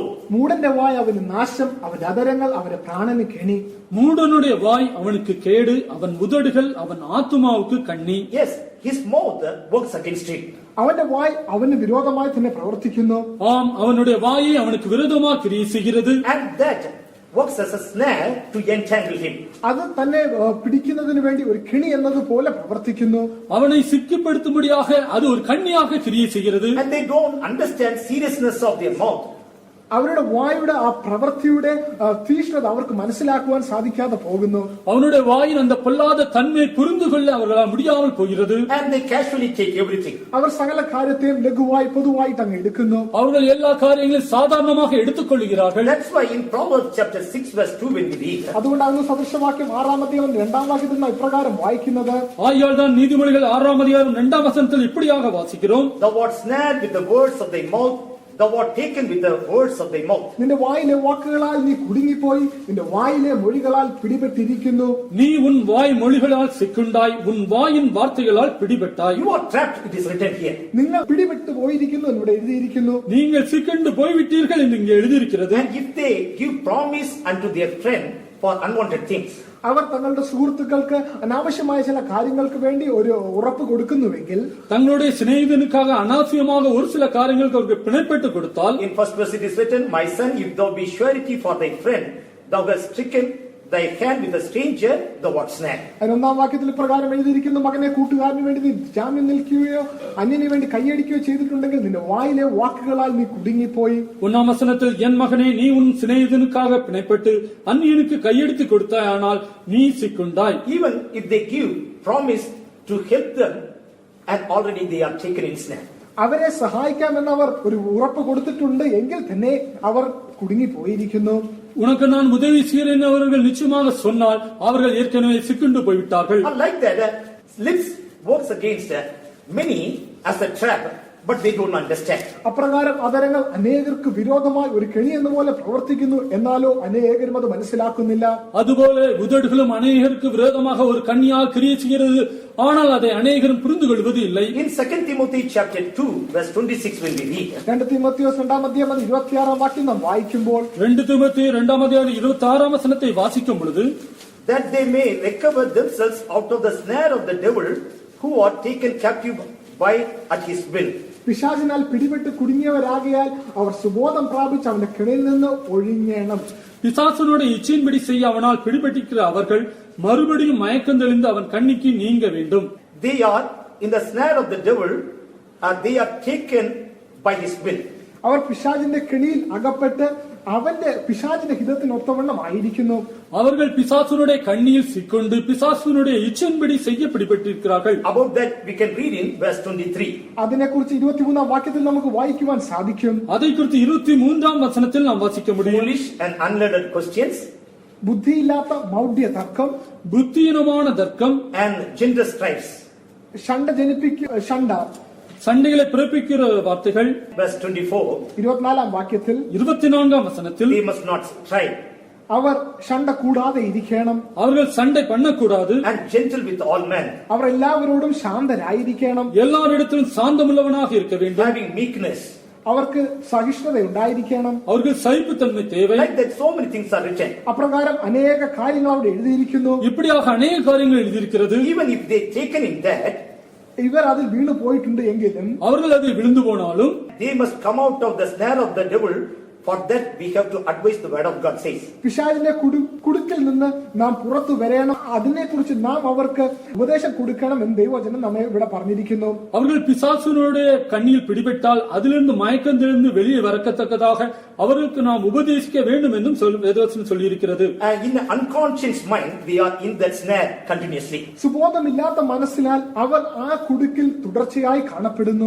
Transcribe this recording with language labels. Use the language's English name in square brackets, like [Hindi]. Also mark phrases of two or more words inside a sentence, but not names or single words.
[Malayalam] മൂടന്റെ വായ് അവന് നാശം, അവന്റെ അതരങ്ങൾ അവന്റെ പ്രാണന് കെണി. [Tamil] மூடனுடைய வாய் அவனுக்கு கேடு, அவன் உதடுகள் அவன் ஆத்துமாவுக்கு கண்ணி. [English] Yes, his mouth works against him. [Malayalam] അവന്റെ വായ് അവന് വിരോധമായി തന്നെ പ്രവർത്തിക്കുന്നു. [Tamil] ஆம், அவனுடைய வாயை அவனுக்கு விரோதமாக கிரியை செய்கிறது. [English] And that works as a snare to entangle him. [Malayalam] അത് തന്നെ പിടിക്കുന്നതിന് വേണ്ടി ഒരു കെണി എന്നതുപോലെ പ്രവർത്തിക്കുന്നു. [Tamil] அவனை சிக்கிப்படுத்தும்படியாக அது ஒரு கண்ணியாக கிரியை செய்கிறது. [English] And they don't understand seriousness of their mouth. [Malayalam] അവരുടെ വായുടെ ആ പ്രവൃത്തിയുടെ തീഷ്ണത അവർക്ക് മനസ്സിലാക്കുവാൻ സാധിക്കാതെ പോകുന്നു. [Tamil] அவனுடைய வாயின் அந்த பொல்லாத தன்மை புரிந்து கொள்ள அவர்களால் முடியாமல் போகிறது. [English] And they casually take everything. [Malayalam] അവർ സകല കാര്യത്തെയും ലഘുവായി പൊതുവായിട്ട് അങ്ങ് എടുക്കുന്നു. [Tamil] அவர்கள் எல்லா காரியங்களையும் சாதாரணமாக எடுத்துக்கொள்கிறார்கள். [English] That's why in Proverbs chapter 6 verse 2 when we read, [Malayalam] അതുകൊണ്ടാണ് സദൃശവാക്യം 6-ാം അധ്യായം 2-ാം വാക്യത്തിൽ നാം ഇപ്രകാരം വായിക്കുന്നത്. [Tamil] ஆகையால் தான் நீதிமொழிகள் 6-ாம் அதிகாரம் 2-ாம் வசனத்தில் இப்படியாக வாசிக்கிறோம். [English] thou art snared with the words of thy mouth, thou art taken with the words of thy mouth. [Malayalam] നിന്റെ വായിലെ വാക്കുകളാൽ നീ കുടുങ്ങിപ്പോയി, നിന്റെ വായിലെ മൊഴികളാൽ പിടിപെട്ടിരിക്കുന്നു. [Tamil] நீ உன் வாய் மொழிகளால் சிக்குண்டாய், உன் வாயின் வார்த்தைகளால் பிடிபட்டாய். [English] You are trapped, it is written here. [Malayalam] നിങ്ങൾ പിടിപെട്ട് പോയിരിക്കുന്നു എന്നിവിടെ എഴുതിയിരിക്കുന്നു. [Tamil] நீங்கள் சிக்கண்டு போய்விட்டீர்கள் என்று இங்கே எழுதியிருக்கிறது. [English] And if they give promise unto their friend for unwanted things, [Malayalam] അവർ തങ്ങളുടെ സുഹൃത്തുക്കൾക്ക് അനാവശ്യമായ ചില കാര്യങ്ങൾക്ക് വേണ്ടി ഒരു ഉറപ്പ് കൊടുക്കുന്നുവെങ്കിൽ, [Tamil] தங்களுடைய சிநேகிதனுக்காக அனாவசியமாக ஒரு சில காரியங்களுக்கு அவருக்கு பிணைப்பட்டு கொடுத்தால், [English] in first verse it is written, my son, if thou be surety for thy friend, thou hast stricken thy hand with a stranger, thou art snared. [Malayalam] അതിന് 1-ാം വാക്യത്തിൽ പ്രകാരം എഴുതിയിരിക്കുന്നു, മകനെ കൂട്ടുകാരന് വേണ്ടി നീ ജാമ്യം നിൽക്കുകയോ അന്യന് വേണ്ടി കൈയടിക്കുകയോ ചെയ്തിട്ടുണ്ടെങ്കിൽ നിന്റെ വായിലെ വാക്കുകളാൽ നീ കുടുങ്ങിപ്പോയി. [Tamil] 1-ாம் வசனத்தில், என் மகனே, நீ உன் சிநேகிதனுக்காக பிணைப்பட்டு அந்நியனுக்கு கையெடுத்து கொடுத்தாயானால் நீ சிக்குண்டாய். [English] Even if they give promise to help them, and already they are taken in snare. [Malayalam] അവരെ സഹായിക്കാമെന്ന് അവർ ഒരു ഉറപ്പ് കൊടുത്തിട്ടുണ്ട് എങ്കിൽ തന്നെ അവർ കുടുങ്ങിപ്പോയിരിക്കുന്നു. [Tamil] உனக்கு நான் உதவி செய்கிறேன் அவர்கள் நிச்சயமாக சொன்னால் அவர்கள் ஏற்கனவே சிக்குண்டு போய்விட்டார்கள். [English] Unlike that, lips works against many as a trap, but they don't understand. [Malayalam] അപ്രകാരം അതരങ്ങൾ അനേകർക്ക് വിരോധമായി ഒരു കെണി എന്ന പോലെ പ്രവർത്തിക്കുന്നു, എന്നാലോ അനേകരും അത് മനസ്സിലാക്കുന്നില്ല. [Tamil] அதுபோல உதடுகளும் அநேகருக்கு விரோதமாக ஒரு கண்ணியாக கிரியை செய்கிறது, ஆனால் அதை அநேகரும் புரிந்து கொள்வது இல்லை. [English] In 2 Timothy chapter 2 verse 26 when we read, [Malayalam] 2 തീമോഥെയോസ് 2-ാം അധ്യായം 26-ാം വാക്യം നാം വായിക്കുമ്പോൾ, [Tamil] 2 தீமோத்தேயு 2-ாம் அதிகாரம் 26-ாம் வசனத்தை வாசிக்கும் பொழுது, [English] that they may recover themselves out of the snare of the devil, who are taken captive by at his will. [Malayalam] പിശാചിനാൽ പിടിപെട്ട് കുടുങ്ങിയവരാകിയാൽ അവർ സുബോധം പ്രാപിച്ച് അവന്റെ കിണയിൽ നിന്ന് ഒഴിഞ്ഞേണം. [Tamil] பிசாசனுடைய இச்சையின்படி செய்ய அவனால் பிடிபட்டிருக்கிற அவர்கள் மறுபடியும் மயக்கம் தெளிந்து அவன் கண்ணிக்கு நீங்க வேண்டும். [English] They are in the snare of the devil, they are taken by his will. [Malayalam] അവർ പിശാചിന്റെ കെണിയിൽ അകപ്പെട്ട് അവന്റെ പിശാചിന്റെ ഹിതത്തിനൊത്തവണ്ണം ആയിരിക്കുന്നു. [Tamil] அவர்கள் பிசாசனுடைய கண்ணியில் சிக்கொண்டு பிசாசனுடைய இச்சையின்படி செய்ய பிடிபட்டிருக்கிறார்கள். [English] About that we can read in verse 23. [Malayalam] അതിനെക്കുറിച്ച് 23-ാം വാക്യത്തിൽ നമുക്ക് വായിക്കുവാൻ സാധിക്കും. [Tamil] அதை குறித்து 23ஆம் வசனத்தில் நாம் வாசிக்க முடியும். [English] Foolish and unlearned questions, [Malayalam] ബുദ്ധിയില്ലാത്ത മൗഢ്യ തർക്കം, [Tamil] புத்தியினமான தர்க்கம், [English] and gender strifes. [Malayalam] ഷണ്ട [Tamil] சண்டைகளை பிறப்பிக்கிற வார்த்தைகள். [English] Verse 24. [Malayalam] 24-ാം വാക്യത്തിൽ [Tamil] 24ஆம் வசனத்தில் [English] They must not strive, [Malayalam] അവർ ഷണ്ട കൂടാതെ ഇരിക്കണം, [Tamil] அவர்கள் சண்டை பண்ணக்கூடாது, [English] and gentle with all men, [Malayalam] അവർ എല്ലാവരോടും ശാന്തരായിരിക്കണം, [Tamil] எல்லாரிடத்திலும் சாந்தமுள்ளவனாக இருக்க வேண்டும், [English] having meekness. [Malayalam] അവർക്ക് സഹിഷ്ണുത ഉണ്ടായിരിക്കണം. [Tamil] அவர்கள் சகிப்புத்தன்மை தேவை. [English] Like that, so many things are written. [Malayalam] അപ്രകാരം അനേക കാര്യങ്ങൾ അവിടെ എഴുതിയിരിക്കുന്നു. [Tamil] இப்படியாக அநேக காரியங்கள் எழுதியிருக்கிறது. [English] Even if they taken in that, [Malayalam] ഇവർ അതിൽ വീണു പോയിട്ടുണ്ട് എങ്കിലും [Tamil] அவர்கள் அதில் விழுந்து போனாலும் [English] they must come out of the snare of the devil. For that we have to advise the word of God says. [Malayalam] പിശാചിന്റെ കുടുക്കിൽ നിന്ന് നാം പുറത്തു വരേണം. അതിനെക്കുറിച്ച് നാം അവർക്ക് ഉപദേശം കൊടുക്കണം എന്ന് ദൈവവചനം നമ്മെ ഇവിടെ പറഞ്ഞിരിക്കുന്നു. [Tamil] அவர்கள் பிசாசுனுடைய கண்ணியில் பிடிபட்டால் அதிலிருந்து மயக்கம் தெளிந்து வெளியே வரக்கத்தக்கதாக அவர்களுக்கு நாம் உபதேசிக்க வேண்டும் என்றும் வேதவசனம் சொல்லியிருக்கிறது. [English] In an unconscious mind, they are in that snare continuously. [Malayalam] സുബോധമില്ലാത്ത മനസ്സിനാൽ അവർ ആ കുടുക്കിൽ തുടർച്ചയായി കാണപ്പെടുന്നു.